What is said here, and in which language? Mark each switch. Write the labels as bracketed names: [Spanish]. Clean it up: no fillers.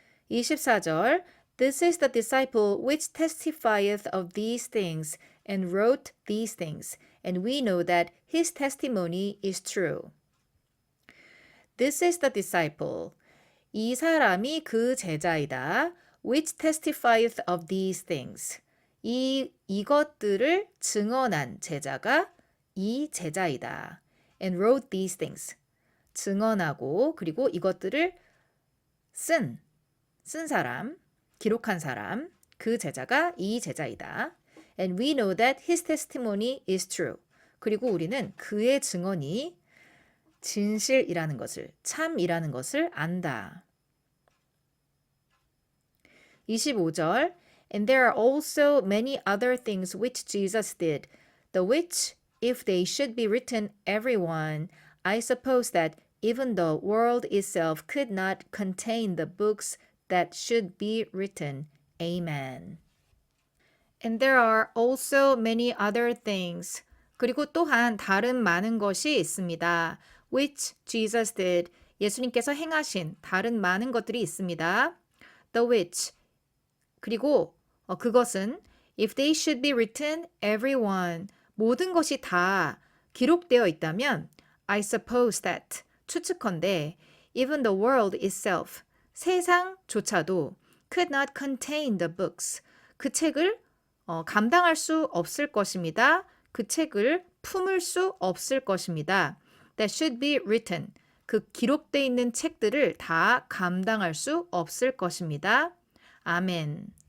[English] 24절 This is the disciple which testifieth of these things and wrote these things, and we know that his testimony is true. This is the disciple. [Korean] 이 사람이 그 제자이다. [English] Which testifieth of these things. [Korean] 이것들을 증언한 제자가 이 제자이다. [English] And wrote these things. [Korean] 증언하고 그리고 이것들을 쓴 사람, 기록한 사람, 그 제자가 이 제자이다. [English] And we know that his testimony is true. [Korean] 그리고 우리는 그의 증언이 진실이라는 것을, 참이라는 것을 안다. [English] 25절 And there are also many other things which Jesus did, the which, if they should be written every one, I suppose that even the world itself could not contain the books that should be written. Amen. And there are also many other things. [Korean] 그리고 또한 다른 많은 것이 있습니다. [English] Which Jesus did. [Korean] 예수님께서 행하신 다른 많은 것들이 있습니다. [English] The which. [Korean] 그리고 그것은 [English] if they should be written, everyone. [Korean] 모든 것이 다 기록되어 있다면 [English] I suppose that. [Korean] 추측컨대 [English] even the world itself. [Korean] 세상조차도 [English] could not contain the books. [Korean] 그 책을 감당할 수 없을 것입니다. 그 책을 품을 수 없을 것입니다. [English] That should be written. [Korean] 그 기록되어 있는 책들을 다 감당할 수 없을 것입니다. 아멘.